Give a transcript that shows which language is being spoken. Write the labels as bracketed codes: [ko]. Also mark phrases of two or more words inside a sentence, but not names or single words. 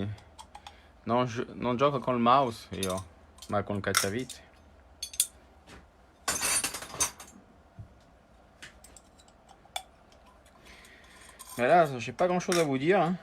[it] Non gioco col mouse io, ma con il cacciavite. [fr] Mais là, j'ai pas grand chose à vous dire, hein.